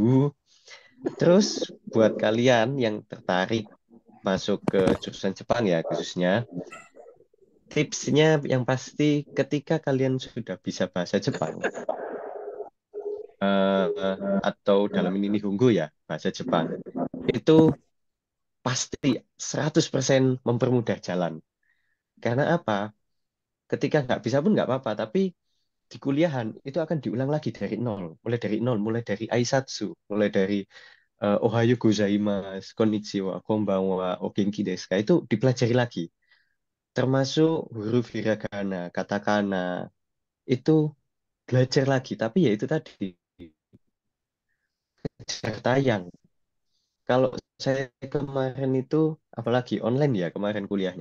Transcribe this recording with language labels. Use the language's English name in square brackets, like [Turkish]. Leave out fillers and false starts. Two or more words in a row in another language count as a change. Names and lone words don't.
[Indonesian] Terus buat kalian yang tertarik masuk ke jurusan Jepang ya khususnya, tipsnya yang pasti ketika kalian sudah bisa bahasa Jepang, atau dalam ini Nihongo ya, bahasa Jepang, itu pasti 100% mempermudah jalan. Karena apa? Ketika nggak bisa pun nggak apa-apa, tapi di kuliahan itu akan diulang lagi dari nol, mulai dari Aisatsu, mulai dari [Japanese] おはようございます、こんにちは、こんばんは、お元気ですか, [Indonesian] itu dipelajari lagi. termasuk huruf hiragana, katakana, itu belajar lagi. Tapi ya itu tadi, kejar tayang. Kalau saya kemarin itu, apalagi online ya kemarin kuliahnya.